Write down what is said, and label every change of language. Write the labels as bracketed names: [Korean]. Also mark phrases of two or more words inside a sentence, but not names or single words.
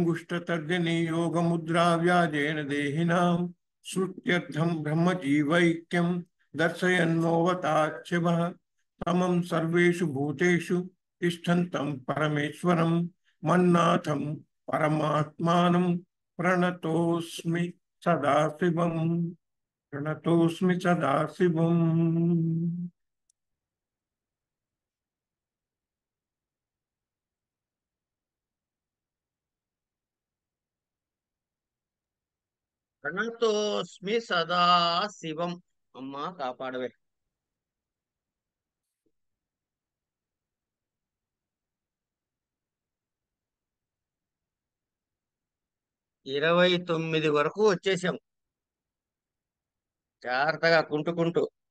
[Sanskrit] अंगुष्ठतर्जनी योगमुद्रा व्याजेन देहिनां श्रुत्यर्थं ब्रह्मजीवैक्यं दर्शयन्नोवताच्छिवः तमं सर्वेषु भूतेषु तिष्ठन्तं परमेश्वरं मन्नाथं परमात्मानं प्रणतोऽस्मि सदाशिवम् प्रणतोऽस्मि सदाशिवम्। ప్రణతోస్మి సదా శివం. [Telugu] అమ్మా కాపాడవే. 29 వరకు వచ్చేసాం జాగ్రత్తగా కుంటుకుంటూ.